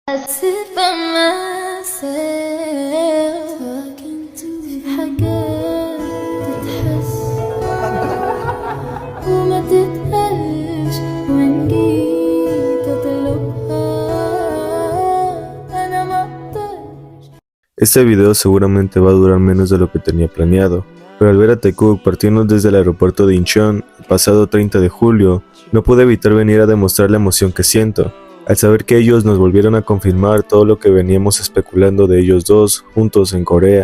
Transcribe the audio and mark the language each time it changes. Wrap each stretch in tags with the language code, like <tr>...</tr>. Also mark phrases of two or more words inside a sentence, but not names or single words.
<en>sit by myself talking to</en> <ar>في حاجات تتحس وما تتقالش وإن جيت أطلبها أنا مقدرش.</ar> <es>Este video seguramente va a durar menos de lo que tenía planeado, pero al ver a Taekook partiendo desde el aeropuerto de Incheon el pasado 30 de julio, no pude evitar venir a demostrar la emoción que siento, al saber que ellos nos volvieron a confirmar todo lo que veníamos especulando de ellos dos juntos en Corea.</es>